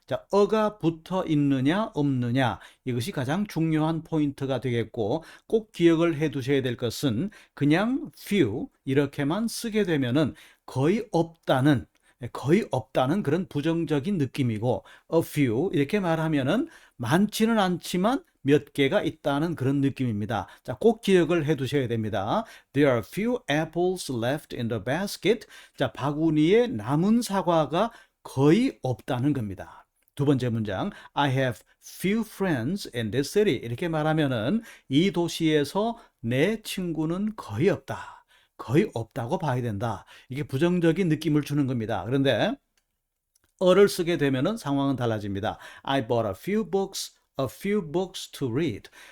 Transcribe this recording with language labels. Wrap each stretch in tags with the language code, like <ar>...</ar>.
<ko>자, 어가 붙어 있느냐 없느냐 이것이 가장 중요한 포인트가 되겠고 꼭 기억을 해 두셔야 될 것은 그냥 few 이렇게만 쓰게 되면은 거의 없다는 그런 부정적인 느낌이고 a few 이렇게 말하면은 많지는 않지만 몇 개가 있다는 그런 느낌입니다. 자, 꼭 기억을 해 두셔야 됩니다.</ko> <en>There are few apples left in the basket.</en> <ko>자, 바구니에 남은 사과가 거의 없다는 겁니다. 두 번째 문장,</ko> <en>I have few friends in this city.</en> <ko>이렇게 말하면은 이 도시에서 내 친구는 거의 없다. 거의 없다고 봐야 된다. 이게 부정적인 느낌을 주는 겁니다. 그런데 어를 쓰게 되면은 상황은 달라집니다.</ko> <en>I bought a few books to read.</en>